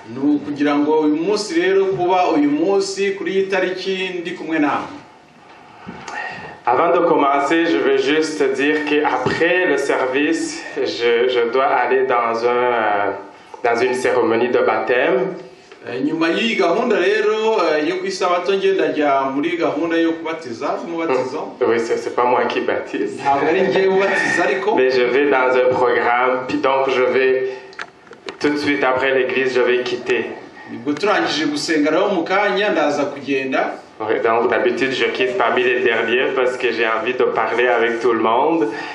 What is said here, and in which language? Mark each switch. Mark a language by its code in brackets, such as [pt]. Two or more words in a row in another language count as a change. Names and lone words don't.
[fr] Avant de commencer, je veux juste dire qu'après le service, je dois aller dans une cérémonie de baptême. [rw] nyuma y'iyi gahunda rero yo kwisabato ngenda muri gahunda yo kubatiza umubatizo. [fr] Oui, c'est pas moi qui baptise. Mais je vais dans un programme, puis donc je vais tout de suite après l'église, je vais quitter. Donc d'habitude je quitte parmi les derniers parce que j'ai envie de parler avec tout le monde.